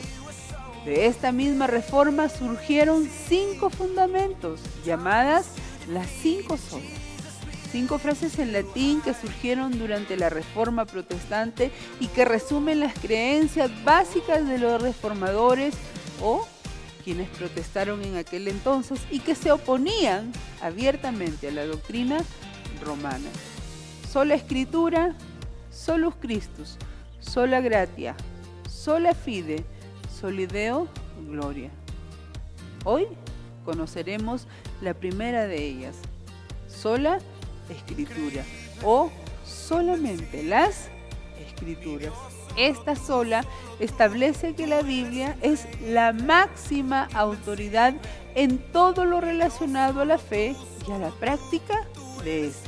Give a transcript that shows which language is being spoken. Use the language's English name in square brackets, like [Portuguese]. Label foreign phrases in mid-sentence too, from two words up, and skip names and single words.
[Spanish] De esta misma reforma surgieron 5 fundamentos, llamadas las 5 solas. 5 frases en latín que surgieron durante la Reforma protestante y que resumen las creencias básicas de los reformadores o quienes protestaron en aquel entonces y que se oponían abiertamente a la doctrina romana. Sola Escritura, [Latin] solus Christus, sola gratia, sola fide, soli Deo gloria. [Spanish] Hoy conoceremos la primera de ellas, sola Escritura o solamente las Escrituras. Esta sola establece que la Biblia es la máxima autoridad en todo lo relacionado a la fe y a la práctica de esta.